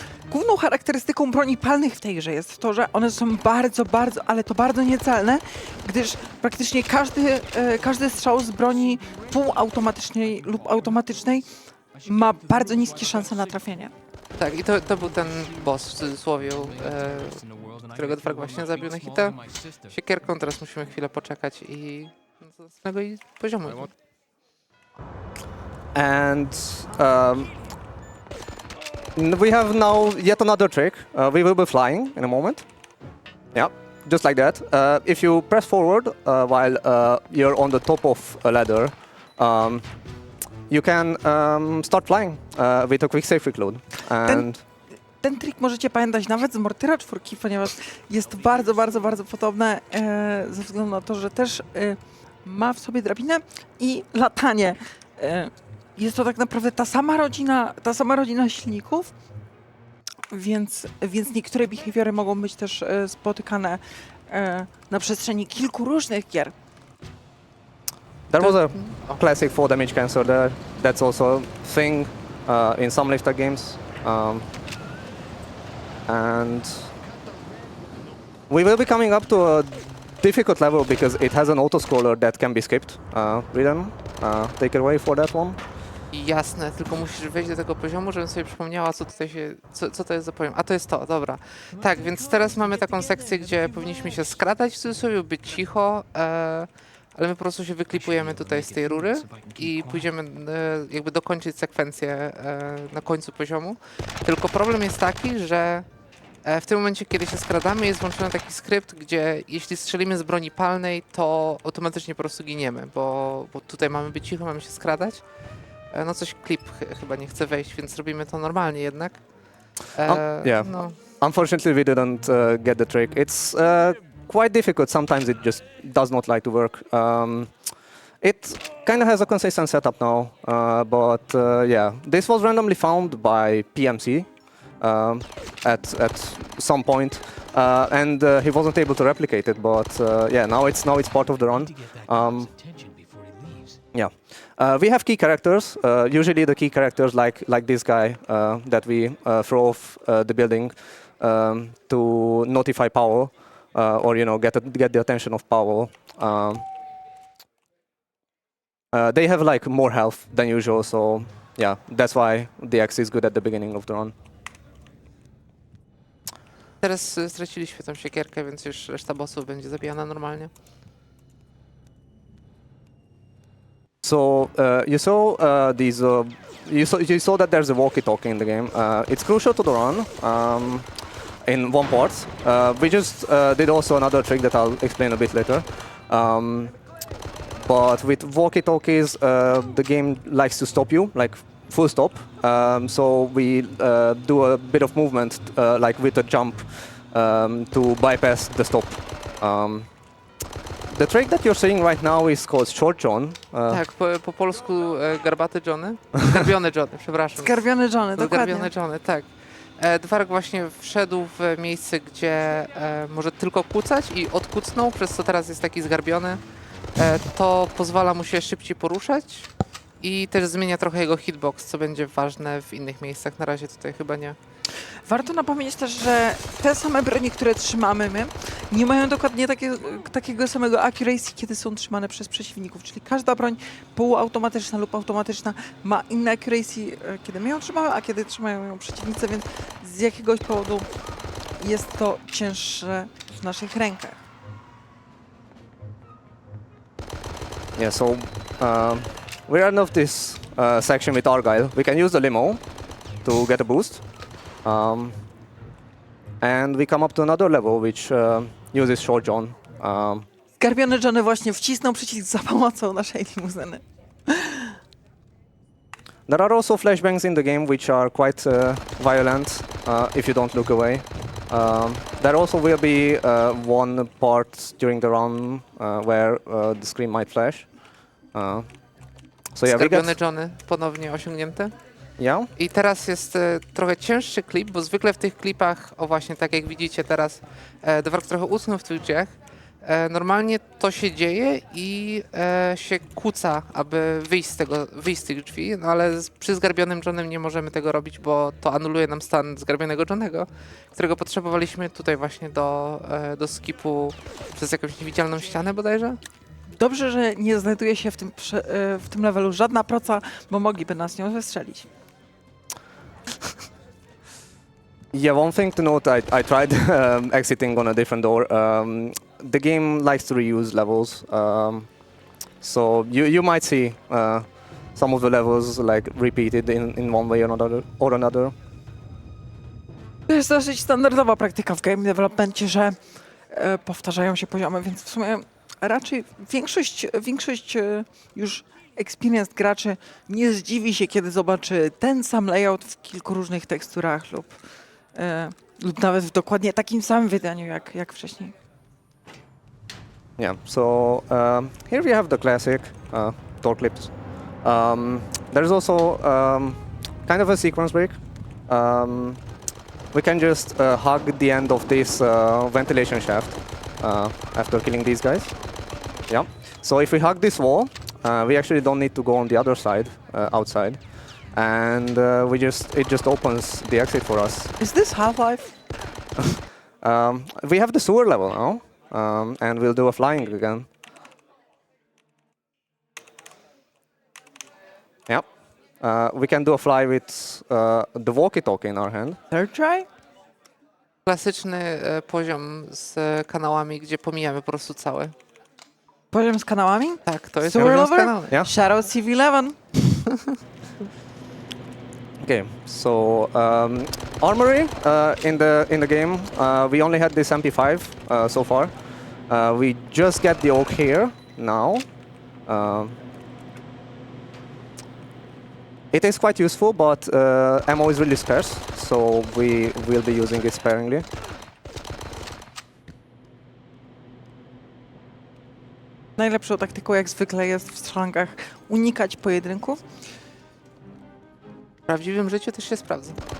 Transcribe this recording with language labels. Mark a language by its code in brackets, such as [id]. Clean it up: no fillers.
[pl] Główną charakterystyką broni palnych w tej grze jest to, że one są bardzo, ale to bardzo niecelne, gdyż praktycznie każdy strzał z broni półautomatycznej lub automatycznej ma bardzo niskie szanse na trafienie. Tak, i to był ten boss w cudzysłowie, którego DVark właśnie zabił na hita. Siekierką teraz musimy chwilę poczekać i do następnego poziomu. [en] And we have now yet another trick. We will be flying in a moment. Yeah, just like that. If you press forward while you're on the top of a ladder, you can start flying with a quick safe reload. And [pl] Ten trik możecie pamiętać nawet z Mortyra 4, ponieważ jest bardzo podobne ze względu na to, że też ma w sobie drabinę i latanie. Jest to tak naprawdę ta sama rodzina silników, więc niektóre behawiory mogą być też spotykane na przestrzeni kilku różnych gier. [en] there was a classic 4 damage cancel there. That's also a thing in some lifter games. And we will be coming up to a difficult level because it has an auto-scroller that can be skipped. Rhythm, take it away for that one. [pl] Jasne, tylko musisz wejść do tego poziomu, żebym sobie przypomniała, co tutaj co to jest za poziom. A to jest to, dobra. Tak, więc teraz mamy taką sekcję, gdzie powinniśmy się skradać w cudzysłowie, być cicho, ale my po prostu się wyklipujemy tutaj z tej rury i pójdziemy jakby dokończyć sekwencję na końcu poziomu. Tylko problem jest taki, że w tym momencie, kiedy się skradamy, jest włączony taki skrypt, gdzie jeśli strzelimy z broni palnej, to automatycznie po prostu giniemy, bo tutaj mamy być cicho, mamy się skradać. No coś klip chyba nie chce wejść, więc robimy to normalnie jednak. [en] Yeah. No. Unfortunately, we didn't get the trick. It's quite difficult. Sometimes it just does not like to work. It kind of has a consistent setup now, but yeah, this was randomly found by PMC, at some point, and he wasn't able to replicate it. But yeah, now it's part of the run. To get that cop's attention before he leaves. Yeah, we have key characters. Usually, the key characters like this guy that we throw off the building to notify Powell, or get the attention of Powell. They have like more health than usual, so yeah, that's why the X is good at the beginning of the run. [pl] Teraz straciliśmy tą siekierkę, więc już reszta bossów będzie zabijana normalnie. [en] So you saw these. You saw that there's a walkie-talkie in the game. It's crucial to the run. In one part, we just did also another trick that I'll explain a bit later. But with walkie-talkies, the game likes to stop you, like full stop. So we do a bit of movement, like with a jump, to bypass the stop. The trick that you're seeing right now is called Short John. [pl] Tak, po polsku garbaty Johnny. Zgarbiony Johnny, przepraszam. Zgarbiony Johnny, dokładnie. Zgarbiony Johnny, tak. DVark właśnie wszedł w miejsce, gdzie może tylko kucać i odkucnął, przez co teraz jest taki zgarbiony. To pozwala mu się szybciej poruszać i też zmienia trochę jego hitbox, co będzie ważne w innych miejscach. Na razie tutaj chyba nie. Warto napomnieć też, że te same broni, które trzymamy my, nie mają dokładnie takiego samego accuracy, kiedy są trzymane przez przeciwników. Czyli każda broń półautomatyczna lub automatyczna ma inne accuracy, kiedy my ją trzymamy, a kiedy trzymają ją przeciwnicy, więc z jakiegoś powodu jest to cięższe w naszych rękach. [en] Yeah, so we're end of this section with Argyle. We can use the limo to get a boost. And we come up to another level which uses Short John. [pl] Zgarbiony Johnny właśnie wcisnął przycisk za pomocą naszej limuzyny. [en] There are also flashbangs in the game which are quite violent if you don't look away. There also will be one part during the run where the screen might flash. So yeah, [pl] Zgarbiony Johnny ponownie osiągnięty. [en] Yeah. [pl] I teraz jest trochę cięższy klip, bo zwykle w tych klipach, o właśnie tak jak widzicie teraz, DVark trochę utknął w tych drzwiach. Normalnie to się dzieje i się kłóca, aby wyjść z tych drzwi, no ale przy zgarbionym Johnem nie możemy tego robić, bo to anuluje nam stan zgarbionego Johnnego, którego potrzebowaliśmy tutaj właśnie do skipu przez jakąś niewidzialną ścianę bodajże. Dobrze, że nie znajduje się w tym levelu żadna proca, bo mogliby nas nią wystrzelić. [en] Yeah, one thing to note, I tried exiting on a different door. The game likes to reuse levels, so you might see some of the levels like repeated in one way or another. [pl] To jest dosyć standardowa praktyka w game developmencie, że powtarzają się poziomy, więc w sumie raczej większość już experienced graczy nie zdziwi się, kiedy zobaczy ten sam layout w kilku różnych teksturach lub nawet w dokładnie takim samym wydaniu jak wcześniej. [en] Yeah, so here we have the classic door clips. There's also kind of a sequence break. We can just hug the end of this ventilation shaft after killing these guys. Yeah. So if we hug this wall, we actually don't need to go on the other side, outside, and it just opens the exit for us. Is this Half-Life? We have the sewer level now, and we'll do a flying again. Yep. We can do a fly with the walkie-talkie in our hand. Third try? [pl] Klasyczny poziom z kanałami, gdzie pomijamy po prostu całe. Poziom z kanałami? Tak, to jest [en] Sewer [pl] poziom z lover? kanałami. [en] Yeah. Shadow CV11. Okay, so armory in the game, we only had this MP5 so far. We just get the oak here now. It is quite useful, but ammo is really scarce, so we will be using it sparingly. [pl] Najlepszą taktyką jak zwykle jest w strzelankach unikać pojedynków. W prawdziwym życiu też się sprawdza.